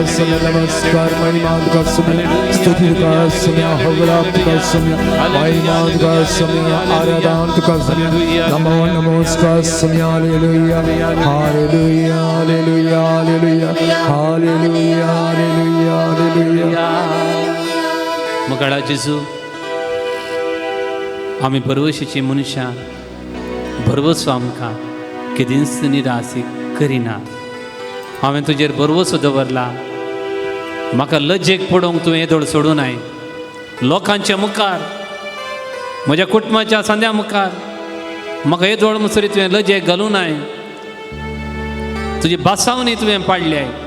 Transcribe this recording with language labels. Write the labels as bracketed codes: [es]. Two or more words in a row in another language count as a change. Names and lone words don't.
[hi] समय नमस्कार महिमा का समय स्तुति का समय हवलाप का समय महिमा का समय आराधना का समय नमो नमस्कार समय हालेलुया हालेलुया हालेलुया हालेलुया हालेलुया हालेलुया हालेलुया [kok] मगाळा जेजू आमी परवशीची मनशां भरवसो आमकां केदींच निराशी करिना हांवें तुजेर भरवसो दवरला म्हाका लज्जेक पडोवंक तुवें येदोळ सोडूनाय लोकांच्या मुखार म्हज्या कुटुंबाच्या सांद्या मुखार म्हाका येदोळ मुसरी तुवें लज्जेक घालूनाय तुजी बासावणी तुवें पाडल्या